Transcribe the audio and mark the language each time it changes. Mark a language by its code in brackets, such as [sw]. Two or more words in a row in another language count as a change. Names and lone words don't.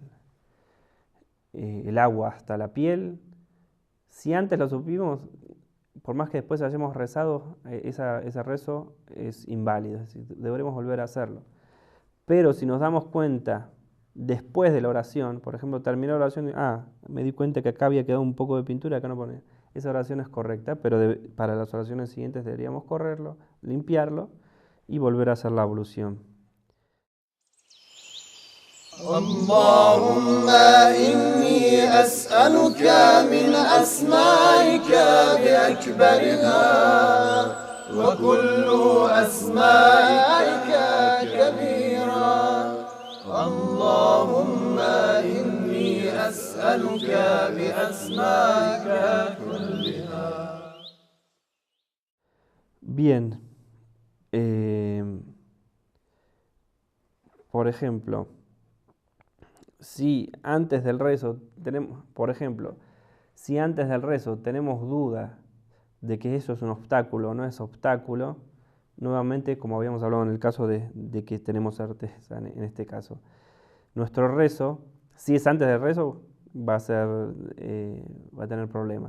[es] el agua hasta la piel, si antes lo supimos, por más que después hayamos rezado, ese rezo es inválido, es decir, deberemos volver a hacerlo. Pero si nos damos cuenta después de la oración, por ejemplo, terminó la oración y, me di cuenta que acá había quedado un poco de pintura, acá no pone. Esa oración es correcta, pero para las oraciones siguientes deberíamos correrlo, limpiarlo y volver a hacer la ablución. [ar] اللهم إني أسألك من أسمائك بأكبرها وكل أسمائك كبيرا اللهم إني أسألك بأسمائك كلها. [es] Bien, por ejemplo, si antes del rezo tenemos duda de que eso es un obstáculo o no es obstáculo, nuevamente, como habíamos hablado en el caso de que tenemos certeza en este caso, nuestro rezo, si es antes del rezo, va a tener problemas.